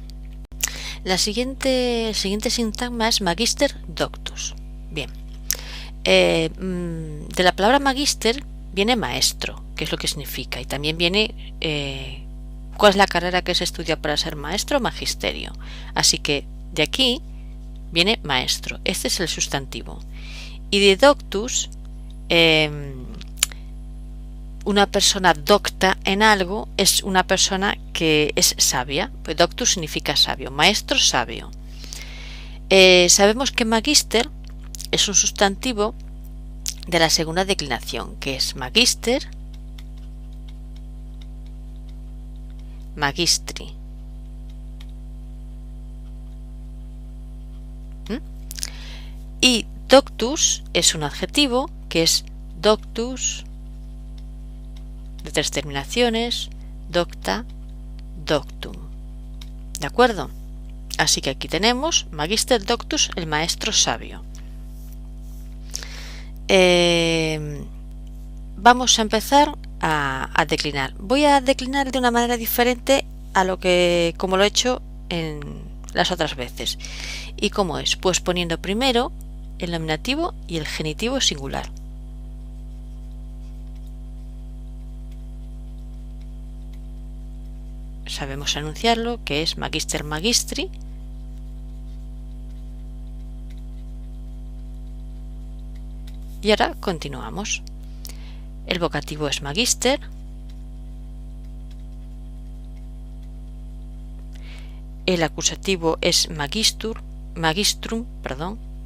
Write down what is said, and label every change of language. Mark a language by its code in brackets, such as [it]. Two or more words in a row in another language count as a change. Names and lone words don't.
[es] El siguiente sintagma es [la] magister doctus. [es] Bien. De la palabra magister viene maestro, que es lo que significa, y también viene ¿cuál es la carrera que se estudia para ser maestro? Magisterio. Así que de aquí viene maestro. Este es el sustantivo. Y de doctus, una persona docta en algo es una persona que es sabia. Pues doctus significa sabio, maestro sabio. Sabemos que magister es un sustantivo de la segunda declinación, que es [la] magister, magistri. [es] Y doctus es un adjetivo, que es doctus, de 3 terminaciones, [la] docta, doctum. [es] ¿De acuerdo? Así que aquí tenemos [la] magister doctus, [es] el maestro sabio. Vamos a empezar a declinar. Voy a declinar de una manera diferente a como lo he hecho en las otras veces. ¿Y cómo es? Pues poniendo primero el nominativo y el genitivo singular. Sabemos anunciarlo, que es [la] magister magistri. [es] Y ahora continuamos. El vocativo es magister. El acusativo es magistrum, perdón.